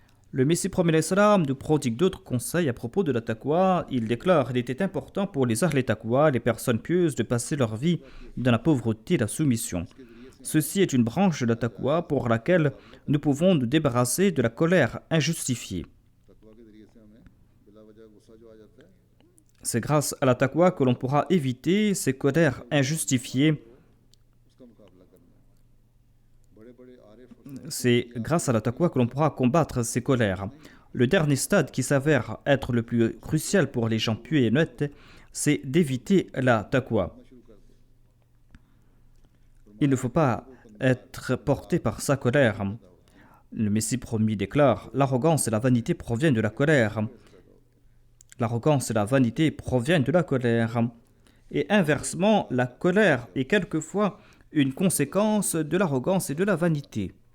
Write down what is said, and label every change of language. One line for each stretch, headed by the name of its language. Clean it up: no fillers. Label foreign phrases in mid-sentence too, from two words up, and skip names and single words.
French: Le Messie promet l'Islam nous prodigue d'autres conseils à propos de la taqwa. Il déclare qu'il était important pour les
Arabic: أهل تقوى,
French: les personnes pieuses, de passer leur vie dans la pauvreté et la soumission. Ceci est une branche de la taqwa pour laquelle nous pouvons nous débarrasser de la colère injustifiée.
Urdu: تقوی کے ذریعے سے ہمیں بلا وجہ غصہ جو آ جاتا ہے
French: C'est grâce à la taqwa que l'on pourra éviter ces colères injustifiées.
Urdu: اس کا مقابلہ کرنا ہے بڑے بڑے عارف
French: C'est grâce à la taqwa que l'on pourra combattre ces colères. Le dernier stade qui s'avère être le plus crucial pour les gens pieux et honnêtes, c'est d'éviter la taqwa.
Urdu: شروع کر دے
French: Il ne faut pas être porté par sa colère. Le Messie promis déclare, l'arrogance et la vanité proviennent de la colère. L'arrogance et la vanité proviennent de la colère. Et inversement, la colère est quelquefois une conséquence de l'arrogance et de la vanité.